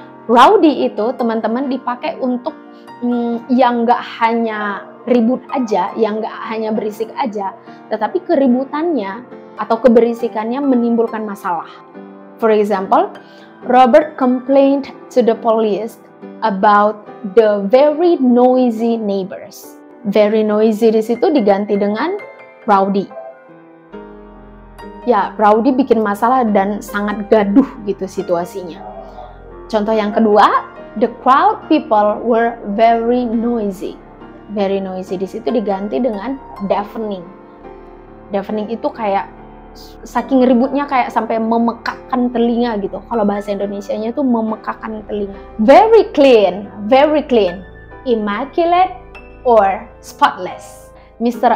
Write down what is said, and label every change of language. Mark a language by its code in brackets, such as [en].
[id] Rowdy itu teman-teman dipakai untuk yang nggak hanya ribut aja, yang nggak hanya berisik aja, tetapi keributannya atau keberisikannya menimbulkan masalah. [en] For example, Robert complained to the police about the very noisy neighbors. [id] Very noisy di situ diganti dengan rowdy. Ya, rowdy bikin masalah dan sangat gaduh gitu situasinya. Contoh yang kedua, [en] the crowd people were very noisy. [id] Very noisy di situ diganti dengan deafening. Deafening itu kayak saking ributnya kayak sampai memekakkan telinga gitu. Kalau bahasa Indonesianya itu memekakkan telinga. [en] Very clean, immaculate or spotless. [id] Mr.